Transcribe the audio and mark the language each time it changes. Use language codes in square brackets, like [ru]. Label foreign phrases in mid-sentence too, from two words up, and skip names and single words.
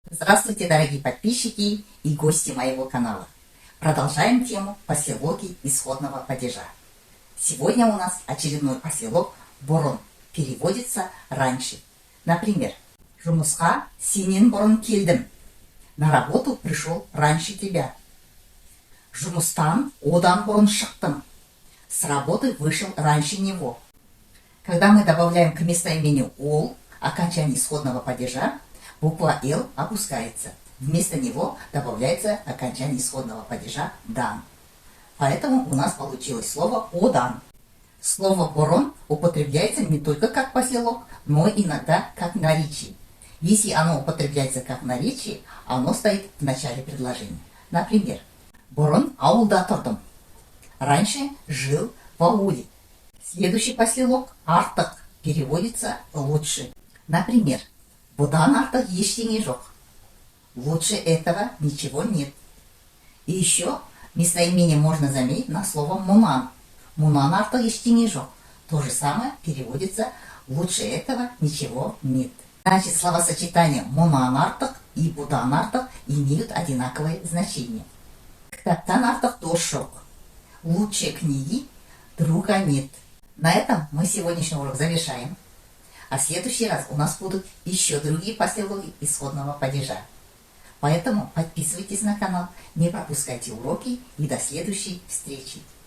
[ru] Здравствуйте, дорогие подписчики и гости моего канала. Продолжаем тему послелоги исходного падежа. Сегодня у нас очередной послелог «борон». Переводится «раньше». Например, [kk] «Жұмысқа сенен бұрын келдім». [ru] На работу пришел раньше тебя. [kk] «Жұмыстан одан бұрын шықтым». [ru] С работы вышел раньше него. Когда мы добавляем к местоимению «ол» окончание исходного падежа, буква «л» опускается. Вместо него добавляется окончание исходного падежа «дан». Поэтому у нас получилось слово «одан». Слово «борон» употребляется не только как послелог, но иногда как наречие. Если оно употребляется как наречие, оно стоит в начале предложения. Например, [kk] «Борон ауылда тұрдым». [ru] Раньше жил в ауле. Следующий послелог «артық» переводится «лучше». Например, [kk] «Бұдан артық ештеңе жоқ». [ru] Лучше этого ничего нет. И еще местоимение можно заменить на слово «мұнан». [kk] «Мұнан артық ештеңе жоқ». [ru] То же самое переводится «лучше этого ничего нет». Значит, словосочетания [kk] «мұнан артық» [ru] и [kk] «бұдан артық» [ru] имеют одинаковое значение. [kk] «Кітаптан артық дос жоқ». [ru] Лучше книги друга нет. На этом мы сегодняшний урок завершаем. А в следующий раз у нас будут еще другие послелоги исходного падежа. Поэтому подписывайтесь на канал, не пропускайте уроки и до следующей встречи.